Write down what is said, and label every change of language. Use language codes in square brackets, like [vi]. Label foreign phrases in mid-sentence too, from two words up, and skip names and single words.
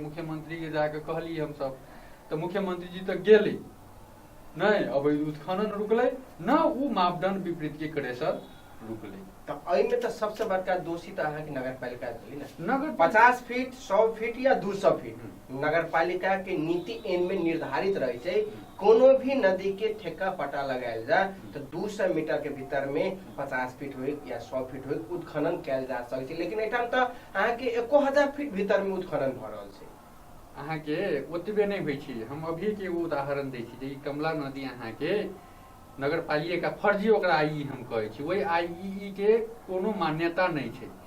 [mai] मुख्यमंत्री के जाके कहलिए हम सब, तो मुख्यमंत्री जी तो गेले नहीं, अब उत्खनन रुकले न, उ मापदंड विपरीत के क्रेशर रुकले। तो एहि में तो सबसे बड़का दोषी तो अहाँ के नगरपालिका भेली ना। नगर 50 फीट, 100 फीट या 200 फीट नगरपालिका के नीति एन में निर्धारित रहे छै। कोनो भी नदी के ठेका पटा लगायल जा तो 200 मीटर के भीतर में 50 फीट हो या 100 फीट हो उत्खनन कैल जा सकै छै। लेकिन एठाम तो अहाँ के 1000 फीट भीतर में उत्खनन भ रहल छै। अहाँ के ओतबे नहीं होइ छै। हम अभी के उदाहरण दै छी, जे कमला नदी अहाँ के नगरपालिका फर्जी ओकरा आईई हम कहै छी, वही आईई के कोनो मान्यता नहीं छै।